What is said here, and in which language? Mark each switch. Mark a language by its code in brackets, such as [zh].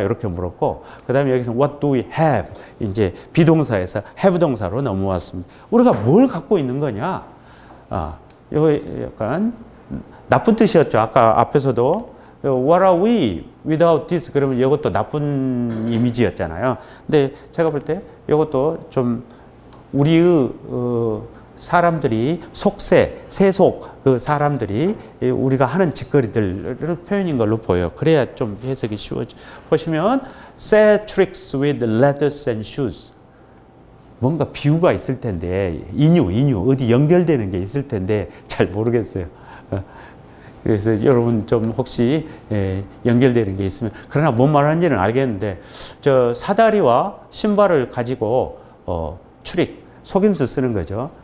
[ko] 이렇게 물었고, 그 다음에 여기서 [en] what do we have? [ko] 이제 비동사에서 have 동사로 넘어왔습니다. 우리가 뭘 갖고 있는 거냐? 이거 약간 나쁜 뜻이었죠. [en] 아까 앞에서도 what are we without this? [ko] 그러면 이것도 나쁜 이미지였잖아요. 근데 제가 볼 때 이것도 좀 우리의 사람들이 세속 그 사람들이 우리가 하는 짓거리들을 표현인 걸로 보여요. 그래야 좀 해석이 쉬워져. 보시면 [en] sad tricks with leathers and shoes. [ko] 뭔가 비유가 있을 텐데 인유 어디 연결되는 게 있을 텐데 잘 모르겠어요. 그래서 여러분 좀 혹시 연결되는 게 있으면, 그러나 뭔 말하는지는 알겠는데, 저 사다리와 신발을 가지고 추릭, 속임수 쓰는 거죠.